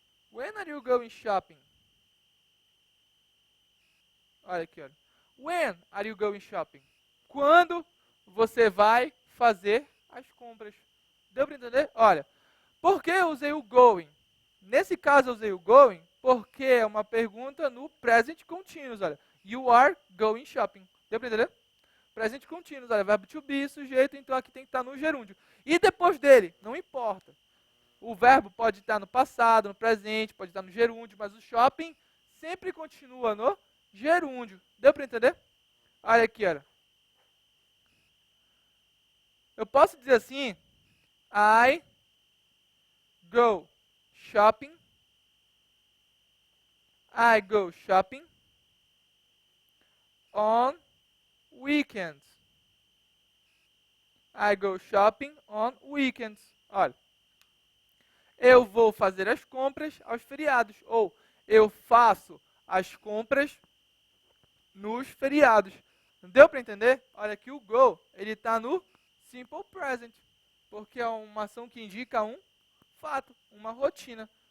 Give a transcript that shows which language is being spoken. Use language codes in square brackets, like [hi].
[en] When are you going shopping? [pt] Olha aqui, olha. [en] When are you going shopping? [pt] Quando você vai fazer as compras? Deu para entender? Olha, por que eu usei o going? Nesse caso eu usei o going porque é uma pergunta no present continuous, olha. [en] You are going shopping. [pt] Deu para entender? Present continuous, olha, verbo to be, sujeito, então aqui tem que estar no gerúndio. E depois dele, não importa. O verbo pode estar no passado, no presente, pode estar no gerúndio, mas o shopping sempre continua no gerúndio. Deu para entender? Olha aqui, olha. Eu posso dizer assim, [en] I go shopping. I go shopping on weekends. I go shopping on weekends. [pt] Olha, eu vou fazer as compras aos feriados. Ou eu faço as compras nos feriados. Deu para entender? Olha que o go, ele está no simple present. Porque é uma ação que indica um fato, uma rotina.